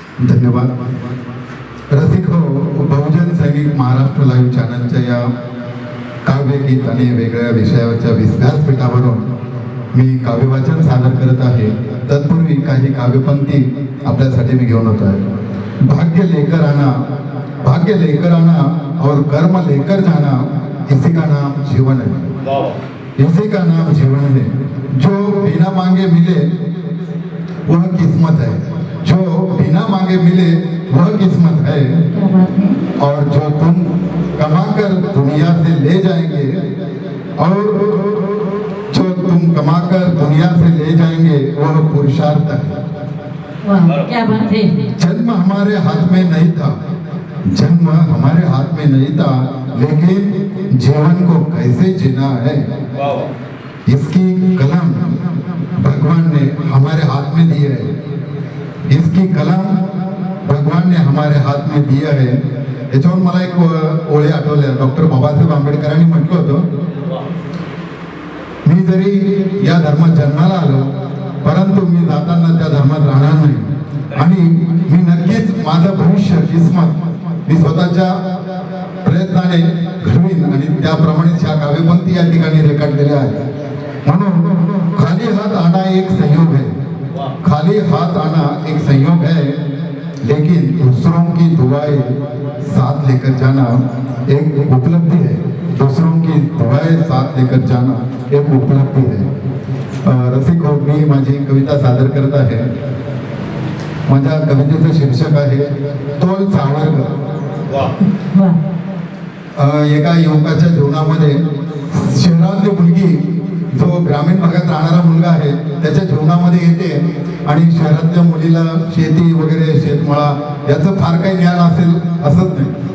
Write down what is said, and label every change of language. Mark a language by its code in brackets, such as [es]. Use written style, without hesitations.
[mr] धन्यवाद. रसिक हो, बहुजन सैनिक महाराष्ट्र लाईव्ह चॅनलच्या या काव्यगीत आणि वेगळ्या विषयावरच्या व्यासपीठावरून मी काव्यवाचन सादर करत आहे. तत्पूर्वी काही काव्यपंक्ती आपल्यासाठी मी घेऊन होतो आहे. [hi] भाग्य लेकर आना और कर्म लेकर जाना, इसी का नाम जीवन है, इसी का नाम जीवन है. जो बिना मांगे मिले वह किस्मत है, जो बिना मांगे मिले वह किस्मत है. और जो तुम कमाकर दुनिया से ले जाएंगे, और जो तुम कमाकर दुनिया से ले जाएंगे वह पुरुषार्थ है. क्या बात है. जन्म हमारे हाथ में नहीं था, जन्म हमारे हाथ में नहीं था, लेकिन जीवन को कैसे जीना है इसकी कलम भगवान ने हमारे हाथ में दी है. इसकी कलम भगवान ने हमारे हाथ में दिया है. [mr] याच्यावर मला एक ओळी आठवल्या. डॉक्टर बाबासाहेब आंबेडकरांनी म्हटलं होतं, मी जरी या धर्मात जन्माला आलो परंतु मी जाताना त्या धर्मात राहणार नाही आणि मी नक्कीच माझं भविष्य किस्मत मी स्वतःच्या प्रयत्नाने घडवीन. आणि त्याप्रमाणे ह्या काव्यपंक्ती या ठिकाणी रेकॉर्ड केल्या आहेत. [hi] म्हणून खाली हात आना एक संयोग है, खाली हात आना एक संयोग है, लेकिन दूसरों की दुआएं साथ लेकर जाना एक उपलब्धि है. दूसरों की दुआएं साथ लेकर जाना एक उपलब्धि है. [mr] रसिक हो, मी माझी कविता सादर करत आहे. माझ्या कवितेचं शीर्षक आहे तोल सावरकर. एका युवकाच्या जीवनामध्ये शहरातली मुलगी जो ग्रामीण भागात राहणारा मुलगा आहे त्याच्या जीवनामध्ये येते आणि शहरातल्या मुलीला शेती वगैरे शेतमळा याचं फार काही ज्ञान असेल असंच नाही.